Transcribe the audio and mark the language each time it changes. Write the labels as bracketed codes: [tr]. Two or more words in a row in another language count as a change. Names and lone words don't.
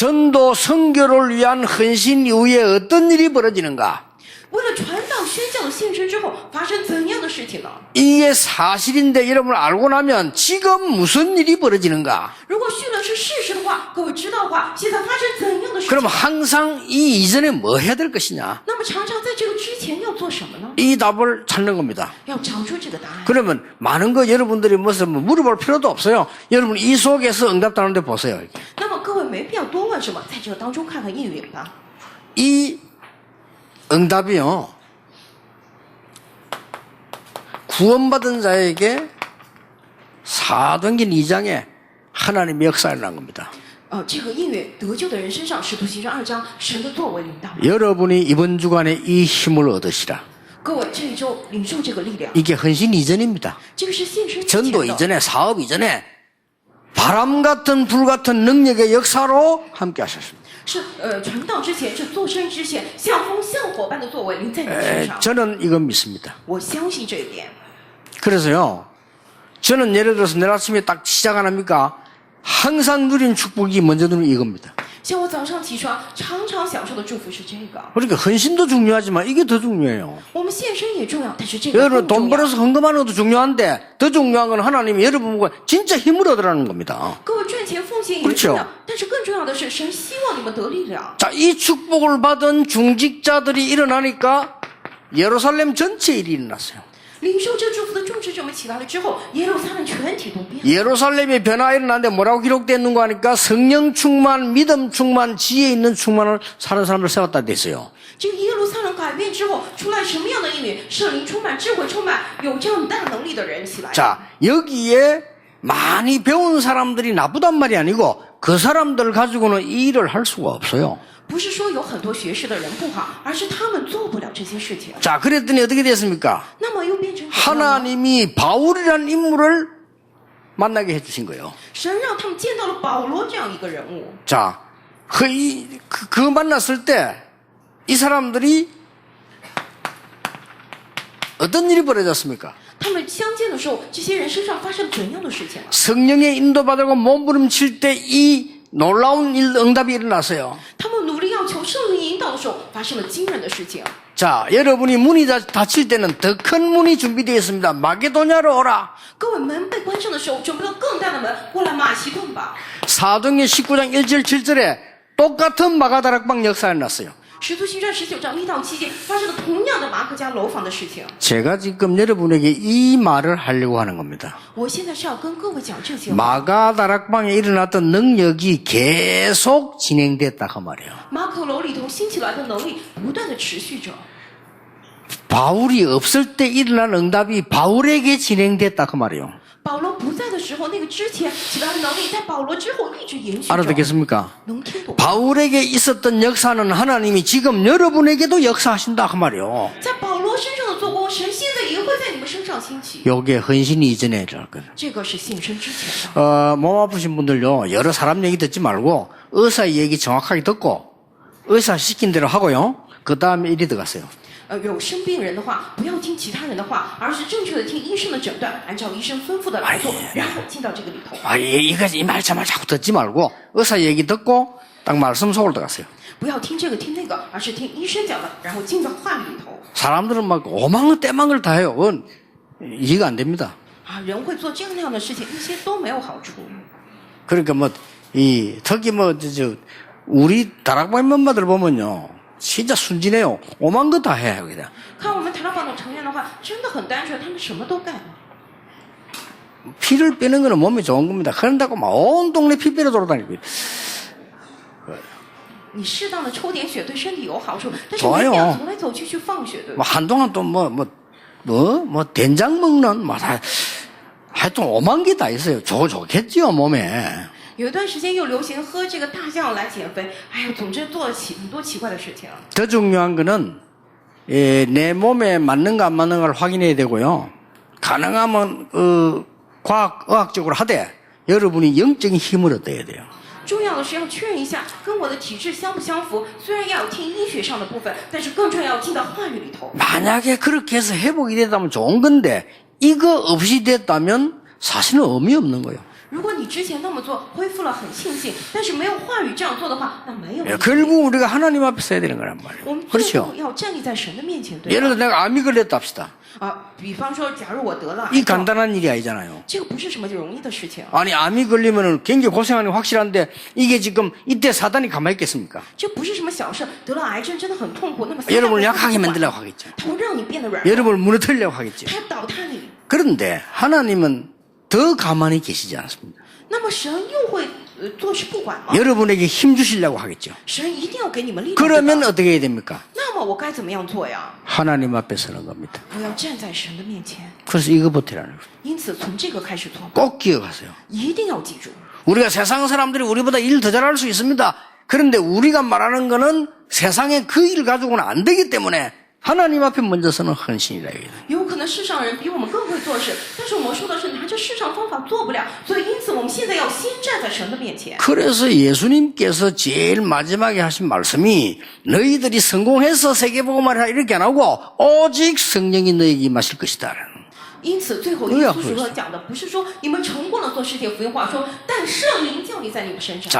[ko] 전도 선교를 위한 헌신 이후에 어떤 일이 벌어지는가? [zh] 为了传道宣教的献身之后，发生怎样的事情呢？ [ko] 이게 사실인데 여러분 알고 나면 지금 무슨 일이 벌어지는가? [zh] 如果绪论是事实的话，各位知道的话，现在发生怎样的事情？ [ko] 그럼 항상 이 이전에 뭐 해야 될 것이냐? [zh] 那么常常在这个之前要做什么呢？ [ko] 이 답을 찾는 겁니다. [zh] 要找出这个答案。 [ko] 그러면 많은 거 여러분들이 무슨 물어볼 필요도 없어요. 여러분 이 속에서 응답 다는데 보세요. [zh] 那么各位没必要多问什么，在这当中看看应允吧。 [ko] 이 응답이요. 구원받은 자에게 사도행전 2장에 하나님의 역사를 일어난 겁니다. [zh] 这个应允得救的人身上，使徒行传2章，神的作为领导。 [ko] 여러분이 이번 주간에 이 힘을 얻으시라. [zh] 各位这一周领受这个力量， [ko] 이게 헌신 이전입니다. [zh] 这个是献身之前 [ko] 전도 [zh] 的， [ko] 이전에 사업 이전에 바람 같은 불 같은 능력의 역사로 함께 하셨습니다. [zh] 是传道之前，是做生之前，像风像火般的作为临在你身上。 [ko] 저는 이건 믿습니다. [zh] 我相信这一点。 [ko] 그래서요, 저는 예를 들어서 내일 아침에 딱 시작 안 합니까? 항상 누린 축복이 먼저 누린 이겁니다. [zh] 像我早上起床常常享受的祝福是这个。 [ko] 그러니까 헌신도 중요하지만 이게 더 중요해요. [zh] 我们献身也重要，但是这个 [ko] 여러분 [zh] 更 [ko] 돈 [zh] 重要。 [ko] 벌어서 헌금하는 것도 중요한데 더 중요한 건 하나님이 여러분 보고 진짜 힘을 얻으라는 겁니다. [zh] 各位赚钱奉献也 [ko] 그렇죠 [zh] 重要，但是更重要的是，神希望你们得力量。 [ko] 자, 이 축복을 받은 중직자들이 일어나니까 예루살렘 전체 일이 일어났어요. [zh] 领受这祝福的种植者们起来了之后，耶路撒冷全体都变了。 [ko] 예루살렘의 변화가 일어났는데 뭐라고 기록되는가 하니까 성령 충만, 믿음 충만, 지혜 있는 충만을 사는 사람을 세웠다 됐어요. [zh] 这个耶路撒冷改变之后，出来什么样的应允？圣灵充满、智慧充满、有这样大能力的人起来。 [ko] 자, 여기에 많이 배운 사람들이 나쁘단 말이 아니고 그 사람들 가지고는 이 일을 할 수가 없어요. [zh] 不是说有很多学识的人不好，而是他们做不了这些事情。 [ko] 자, 그랬더니 어떻게 됐습니까? [zh] 那么又变成怎么样呢？ [ko] 하나님이 바울이라는 인물을 만나게 해주신 거예요. [zh] 神让他们见到了保罗这样一个人物。 [ko] 자, 그 만났을 때 이 사람들이 어떤 일이 벌어졌습니까? [zh] 他们相见的时候，这些人身上发生怎样的事情了？ [ko] 성령의 인도받고 몸부림칠 때 이 놀라운 응답이 일어났어요. [zh] 他们努力要求圣灵引导的时候，发生了惊人的事情。 [ko] 자, 여러분이 문이 닫힐 때는 더 큰 문이 준비되어 있습니다. 마게도냐로 오라. [zh] 各位门被关上的时候，准备了更大的门，过来马其顿吧。 [ko] 사도행전 19장 1절 7절에 똑같은 마가다락방 역사가 일어났어요. [zh] 使徒行传19章1到7节发生了同样的马可家楼房的事情。 [ko] 제가 지금 여러분에게 이 말을 하려고 하는 겁니다. [zh] 我现在是要跟各位讲这些话。 [ko] 마가다락방에 일어났던 능력이 계속 진행됐다 그 말이에요. [zh] 马可楼里头兴起来的能力不断的持续着。 [ko] 바울이 없을 때 일어난 응답이 바울에게 진행됐다 그 말이에요. [zh] 保罗不在的时候，那个之前起来的能力，在保罗之后一直延续着。 [ko] 알아듣겠습니까? [zh] 能听懂？ [ko] 바울에게 있었던 역사는 하나님이 지금 여러분에게도 역사하신다 그 말이에요. [zh] 在保罗身上的做工，神现在也会在你们身上兴起。 [ko] 요게 헌신 이전에 일어났거든. [zh] 这个是献身之前的。 [ko] 몸 아프신 분들요, 여러 사람 얘기 듣지 말고 의사 얘기 정확하게 듣고 의사 시킨 대로 하고요. 그 다음에 일이 들어갔어요. [zh] 有生病人的话，不要听其他人的话，而是正确的听医生的诊断，按照医生吩咐的来做，然后进到这个里头。 [ko] 이 말 저 말 자꾸 듣지 말고 의사 얘기 듣고 딱 말씀 속으로 들어갔어요. [zh] 不要听这个听那个，而是听医生讲的，然后进到话语里头。 [ko] 사람들은 막 오망을 떼망을 다 해요. 그건 이해가 안 됩니다. [zh] 人会做这样那样的事情，那些都没有好处。 [ko] 그러니까 특히 우리 다락방 멤버들 보면요. 진짜 순진해요. 오만 거 다 해요, 그냥. [zh] 看我们台大榜的成员的话，真的很单纯，他们什么都干。 [ko] 피를 빼는 거는 몸에 좋은 겁니다. 그런다고 막 온 동네 피 빼러 돌아다니고. [zh] 你适当的抽点血对身体有好处，但是 [ko] 좋아요 [zh] 没必要走来走去去放血，对 [ko] 뭐 [zh] 吧？ [ko] 한동안 또 된장 먹는 하여튼 오만 게 다 있어요. 좋겠지요, 몸에. [zh] 有一段时间又流行喝这个大酱来减肥，哎呀，总之做了很多奇怪的事情。 [ko] 더 중요한 거는 내 몸에 맞는가 안 맞는가를 확인해야 되고요. 가능하면 의학적으로 하되 여러분이 영적인 힘을 얻어야 돼요. [zh] 重要的是要确认一下跟我的体质相不相符，虽然要有听医学上的部分，但是更重要要进到话语里头。 [ko] 만약에 그렇게 해서 회복이 됐다면 좋은 건데 이거 없이 됐다면 사실은 의미 없는 거예요. [zh] 如果你之前那么做恢复了很庆幸，但是没有话语这样做的话，那没有意义。 [ko] 결국 우리가 하나님 앞에 서야 되는 거란 [zh] 我 [ko] 말이에요. [zh] 们最 [ko] 그렇죠? [zh] 后要站立在神的面前，对 [ko] 예를 [zh] 吧？ [ko] 들어 내가 암이 걸렸다 합시다. [zh] 比方说，假如我得了 [ko] 이 [zh] 癌症， [ko] 간단한 일이 아니잖아요. [zh] 这个不是什么容易的事情， [ko] 아니 암이 걸리면은 굉장히 고생하는 게 확실한데 이게 지금 이때 사단이 가만히 있겠습니까? [zh] 这不是什么小事。得了癌症真的很痛苦，那么 [ko] 여러분을 약하게 만들려고 하겠죠. [zh] 他会让你变得软弱， [ko] 여러분을 무너뜨리려고 하겠죠. [zh] 他要倒塌你。 [ko] 그런데 하나님은 더 가만히 계시지 않습니다. [zh] 那么神又会坐视不管吗？ [ko] 여러분에게 힘 주시려고 하겠죠. [zh] 神一定要给你们力量。 [ko] 그러면 어떻게 해야 됩니까? [zh] 那么我该怎么样做呀？ [ko] 하나님 앞에 서는 겁니다. [zh] 我要站在神的面前。 [ko] 그래서 이거 버티라는 거예요. [zh] 因此从这个开始做， [ko] 꼭 기억하세요. [zh] 一定要记住。 [ko] 우리가 세상 사람들이 우리보다 일 더 잘할 수 있습니다. 그런데 우리가 말하는 거는 세상에 그 일 가지고는 안 되기 때문에 하나님 앞에 먼저 서는 헌신이라 이거예요. [zh] 有可能世上人比我们更会做事，但是我们说的是拿着世上方法做不了，所以因此我们现在要先站在神的面前。 [ko] 그래서 예수님께서 제일 마지막에 하신 말씀이 너희들이 성공해서 세계복음을 하라 이렇게 안 하고 오직 성령이 너희에게 임하실 것이다. [zh] 因此，最后耶稣所讲的不是说你们成功了做世界福音化，说但圣灵降临在你们身上。